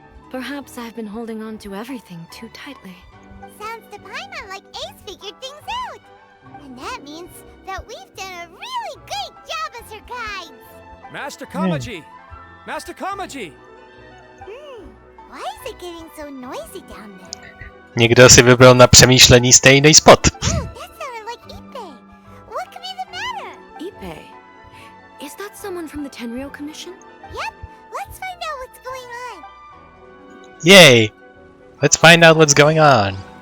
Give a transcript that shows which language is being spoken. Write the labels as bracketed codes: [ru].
[en] Perhaps I've been holding on to everything too tightly. Sounds to Paimon like Ace figured things out. And that means that we've done a really great job as her guides. Master Kamaji! Master Kamaji! Why is it getting so noisy down there? [cs] Někdo si vybral na přemýšlení stejný spot. [en] Oh, that sounded like Ippei. What could be the matter? Ippei? Is that someone from the Tenryou Commission? Yep, let's find out what's going on. Yay! Let's find out what's going on.